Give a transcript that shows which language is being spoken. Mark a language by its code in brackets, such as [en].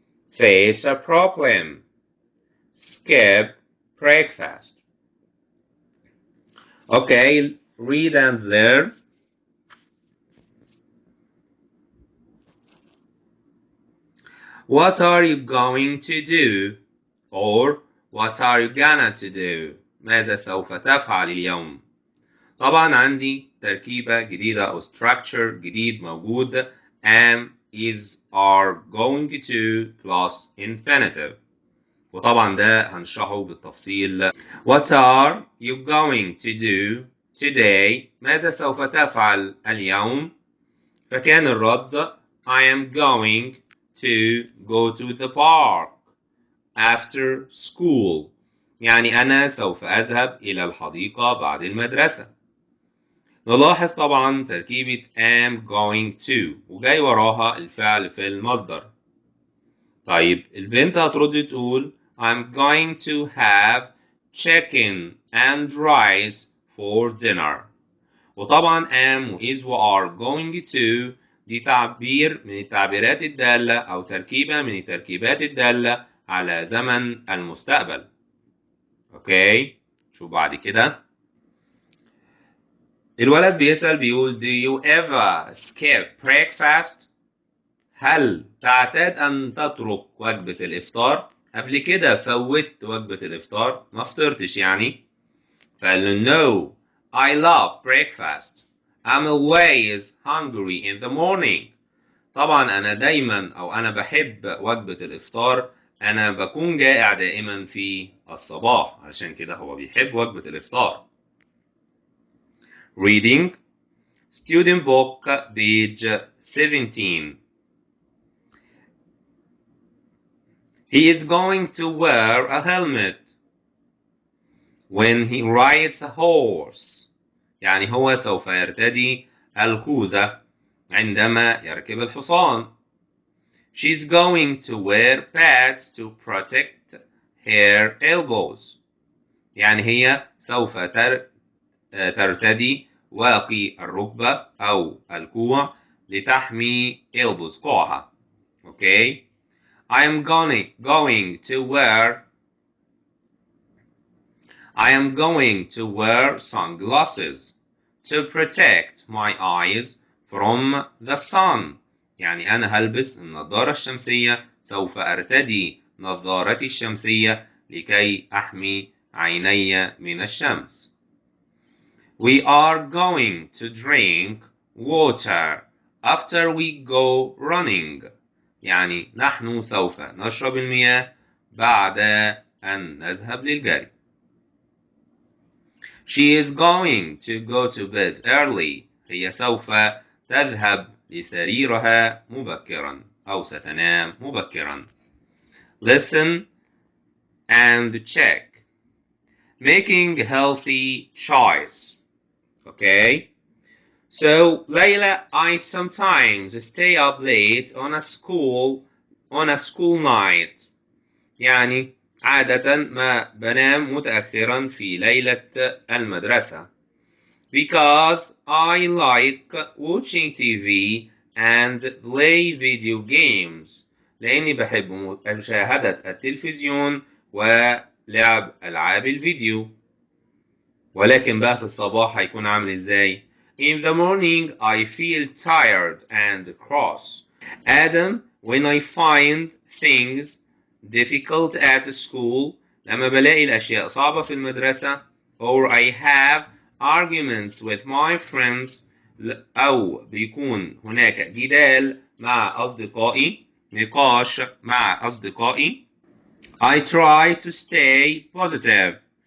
[en] face a problem, skip breakfast. Okay, read and learn. What are you going to do? Or what are you gonna to do? [ar] ماذا سوف تفعل اليوم؟ طبعا عندي تركيبة جديدة أو structure جديد موجود [en] am, is, are, going to plus infinitive. [ar] وطبعا ده هنشرحه بالتفصيل. [en] What are you going to do today? [ar] ماذا سوف تفعل اليوم؟ فكان الرد [en] I am going to go to the park after school. [ar] يعني أنا سوف أذهب إلى الحديقة بعد المدرسة. نلاحظ طبعا تركيبة [en] am going to [ar] وجاي وراها الفعل في المصدر. طيب البنت هترد تقول [en] I'm going to have chicken and rice for dinner. [ar] وطبعا am و is و are [en] going to [ar] دي تعبير من التعبيرات الدالة أو تركيبة من التركيبات الدالة على زمن المستقبل. اوكي شوف بعد كده الولد بيسأل بيقول [en] do you ever skip breakfast؟ [ar] هل تعتاد أن تترك وجبة الإفطار؟ قبل كده فوت وجبة الإفطار ما فطرتش يعني؟ فقال له [en] no I love breakfast I'm always hungry in the morning. [ar] طبعا أنا دايما أو أنا بحب وجبة الإفطار أنا بكون جائع دائما في الصباح علشان كده هو بيحب وجبة الإفطار. [en] Reading Student Book page 17. He is going to wear a helmet when he rides a horse. [ar] يعني هو سوف يرتدي الخوذة عندما يركب الحصان. [en] She's going to wear pads to protect her elbows. [ar] يعني هي سوف ترتدي واقي الركبة أو الكوع لتحمي elbows كوعها. [en] Okay. I am going to wear sunglasses to protect my eyes from the sun. [ar] يعني أنا هلبس النظارة الشمسية سوف أرتدي نظارتي الشمسية لكي أحمي عيني من الشمس. [en] We are going to drink water after we go running. [ar] يعني نحن سوف نشرب المياه بعد أن نذهب للجري. [en] She is going to go to bed early. [ar] هي سوف تذهب لسريرها مبكرا أو ستنام مبكرا. [en] Listen and check. Making healthy choice. Okay. So Layla, I sometimes stay up late on a school night. [ar] يعني عادة ما بنام متأخرا في ليلة المدرسة. [en] Because I like watching TV and play video games. [ar] لأني بحب مشاهدة التلفزيون ولعب ألعاب الفيديو. ولكن بقى في الصباح هيكون عامل ازاي؟ [en] In the morning I feel tired and cross. Adam, when I find things difficult at school, [ar] لما بلاقي الأشياء صعبة في المدرسة, [en] or I have arguments with my friends, [ar] أو بيكون هناك جدال مع أصدقائي, [en] نقاش مع أصدقائي, I try to stay positive.